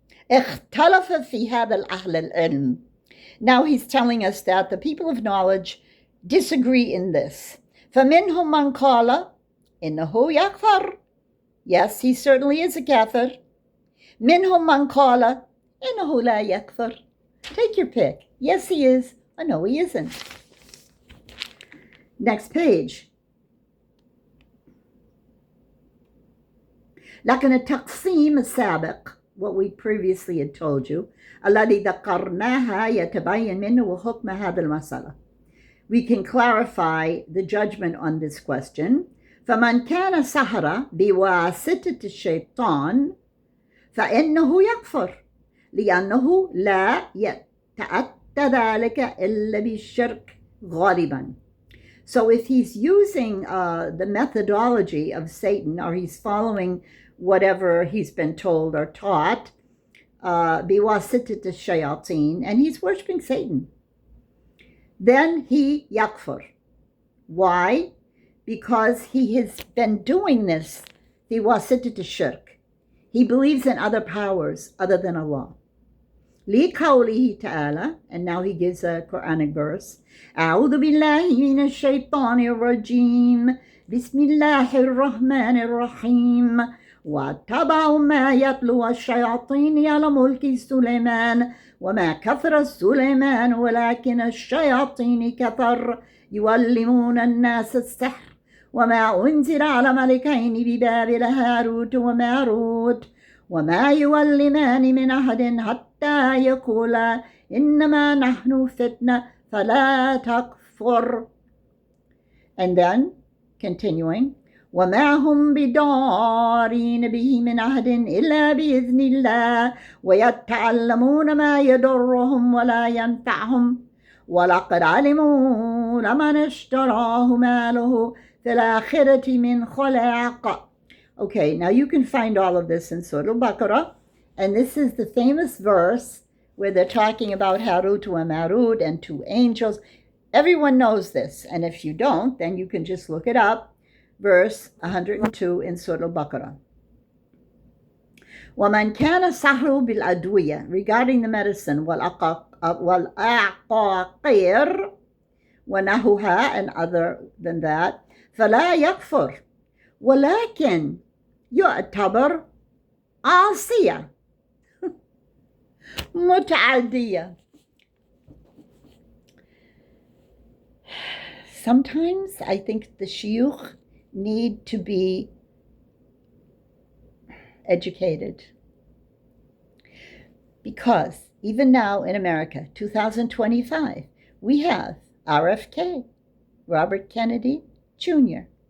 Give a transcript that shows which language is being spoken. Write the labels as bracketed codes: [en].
[ar] اختلف في هذا الأهل العلم. [en] Now he's telling us that the people of knowledge disagree in this. [ar] فمنهم من قال إنه يكفر. [en] Yes, he certainly is a kafir. [ar] منهم من قال إنه لا يكفر. [en] Take your pick. Yes, he is. Or no, he isn't. Next page. [ar] لكن التقسيم السابق, [en] what we previously had told you, [ar] الذي ذكرناها يتبين منه حكم هذا المسألة. [en] We can clarify the judgment on this question. [ar] فمن كان سحر بواسطة الشيطان فإنه يكفر لأنه لا يتأتى ذلك إلا بالشرك غالبا. [en] So if he's using the methodology of Satan, or he's following whatever he's been told or taught, [ar] بواسطة الشياطين, [en] and he's worshiping Satan, then he yakfur. Why? Because he has been doing this, the wasita to shirk. He believes in other powers other than Allah. [ar] لقوله تعالى, [en] and now he gives a Quranic verse. [ar] أعوذ بالله من الشيطان الرجيم بسم الله الرحمن الرحيم واتبعوا ما يتلو الشياطين على ملك سليمان وما كفر سليمان ولكن الشياطين كفر يعلمون الناس السحر وما أنزل على ملكين ببابل هاروت وماروت وما يعلمان من أحد حتى يقولا إنما نحن فتنة فلا تكفر. [en] And then, continuing, [ar] وما هم بضارين به من أحد إلا بإذن الله ويتعلمون ما يضرهم ولا ينفعهم ولقد علموا لمن اشتراه ما له في الآخرة من خلاق. [en] Okay, now you can find all of this in Surah Al-Baqarah, and this is the famous verse where they're talking about Harut and Marut and two angels. Everyone knows this, and if you don't, then you can just look it up. Verse 102 in Surah Al-Baqarah. [ar] وَمَنْ كَانَ سَحْرُ بِالْأَدْوِيَةِ, [en] regarding the medicine, [ar] وَالْأَعْقَاقِيرِ وَنَهُهَا, [en] and other than that, [ar] فَلَا يَكْفُرْ ولكن يعتبر عاصية متعدية. [en] Sometimes I think the shuyukh need to be educated, because even now in America, 2025, we have RFK, Robert Kennedy Jr.,